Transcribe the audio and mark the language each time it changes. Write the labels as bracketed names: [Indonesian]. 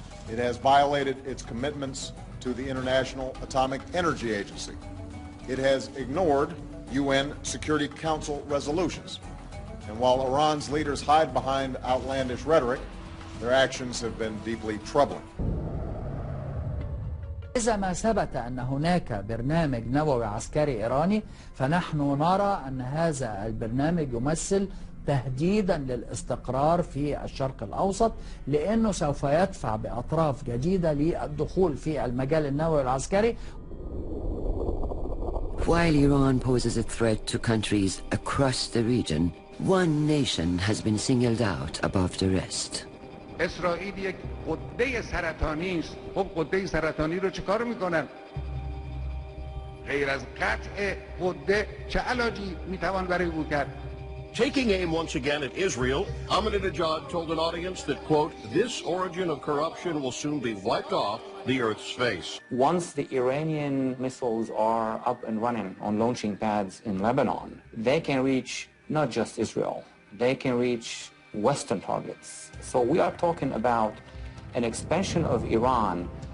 [English] It has violated its commitments to the International Atomic Energy Agency. It has ignored UN Security Council resolutions. And while Iran's leaders hide behind outlandish rhetoric, their actions have been deeply troubling. [Arabic] إذا ما ثبت أن هناك برنامج نووي عسكري إيراني فنحن نرى أن هذا البرنامج يمثل تهديدا للاستقرار في الشرق الأوسط، لأنه سوف يدفع بأطراف جديدة للدخول في المجال النووي العسكري. [English] While Iran poses a threat to countries across the region, one nation has been singled out above the rest. [Persian] اسرائیل یک قده سرطانی است. خب قده سرطانی رو چیکار میکنن؟ غیر از قطع قده چه علاجی میتوان برای او کرد؟ [English] Taking aim once again at Israel, Ahmadinejad told an audience that, quote, this origin of corruption will soon be wiped off the Earth's face. Once the Iranian missiles are up and running on launching pads in Lebanon, they can reach not just Israel, they can reach Western targets. So we are talking about an expansion of Iran